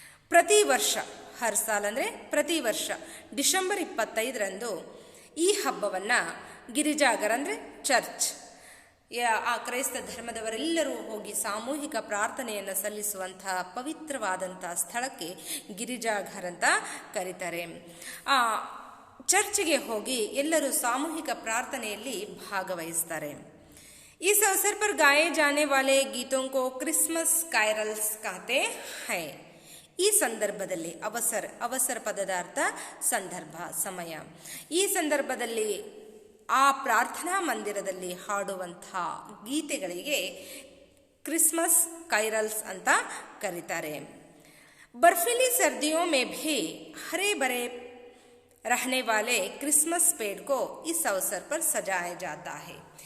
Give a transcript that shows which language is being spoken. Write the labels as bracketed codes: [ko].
[kn] ಪ್ರತಿ ವರ್ಷ, ಹರ್ ಸಾಲ್ ಅಂದರೆ ಪ್ರತಿ ವರ್ಷ ಡಿಸೆಂಬರ್ 25ರಂದು ಈ ಹಬ್ಬವನ್ನು ಗಿರಿಜಾಘರ್ ಅಂದರೆ ಚರ್ಚ್, ಆ ಕ್ರೈಸ್ತ ಧರ್ಮದವರೆಲ್ಲರೂ ಹೋಗಿ ಸಾಮೂಹಿಕ ಪ್ರಾರ್ಥನೆಯನ್ನು ಸಲ್ಲಿಸುವಂತಹ ಪವಿತ್ರವಾದಂತಹ ಸ್ಥಳಕ್ಕೆ ಗಿರಿಜಾಘರ್ ಅಂತ ಕರೀತಾರೆ। ಆ ಚರ್ಚ್ಗೆ ಹೋಗಿ ಎಲ್ಲರೂ ಸಾಮೂಹಿಕ ಪ್ರಾರ್ಥನೆಯಲ್ಲಿ ಭಾಗವಹಿಸ್ತಾರೆ। [hi] इस अवसर पर गाए जाने वाले गीतों को क्रिसमस कैरल्स कहते हैं। [kn] ಈ ಸಂದರ್ಭದಲ್ಲಿ ಅವಸರ ಪದದ ಅರ್ಥ ಸಂದರ್ಭ, ಸಮಯ। ಈ ಸಂದರ್ಭದಲ್ಲಿ ಆ ಪ್ರಾರ್ಥನಾ ಮಂದಿರದಲ್ಲಿ ಹಾಡುವಂತಹ ಗೀತೆಗಳಿಗೆ ಕ್ರಿಸ್ಮಸ್ ಕೈರಲ್ಸ್ ಅಂತ ಕರೀತಾರೆ। [hi] बर्फीली सर्दियों में भी हरे भरे रहने वाले क्रिसमस पेड़ को इस अवसर पर सजाया जाता है।